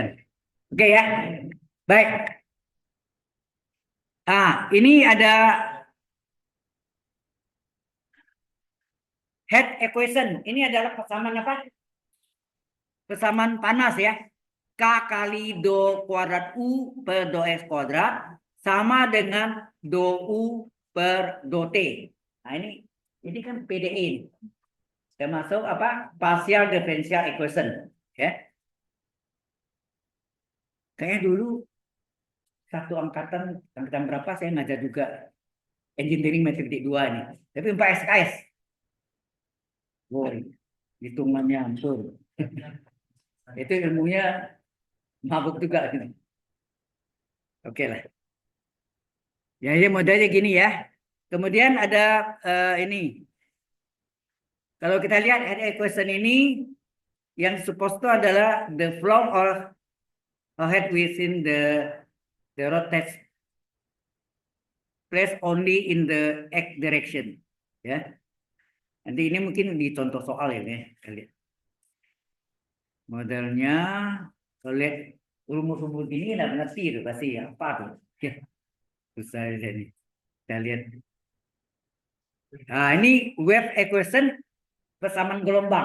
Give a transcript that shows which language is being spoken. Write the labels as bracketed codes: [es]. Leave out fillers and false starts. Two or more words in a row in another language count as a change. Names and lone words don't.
[id] Oke ya, baik. Ini ada [en] head equation. [id] Ini adalah persamaan apa? Persamaan panas ya. K kali do kuadrat U per do X kuadrat sama dengan do U per do T. Nah ini kan PDE. Termasuk apa? [en] Partial differential equation. [id] Ya. Kayaknya dulu satu angkatan berapa saya ngajar juga engineering matematik 2 ini. Tapi 4 SKS. Wow, hitungannya hancur. Itu ilmunya mabuk juga. Oke lah. Ya, ini modelnya gini ya. Kemudian ada ini. Kalau kita lihat [en] head equation [id] ini, yang [en] supposed to [id] adalah [en] the flow or head within the rod takes place only in the x direction. [id] Ya. Nanti ini mungkin di contoh soal ya. Modelnya kalau lihat rumus-rumus ini nggak ngerti itu pasti apa tuh. Ya, susah di sini. Kita lihat. Nah, ini [en] wave equation [id] persamaan gelombang.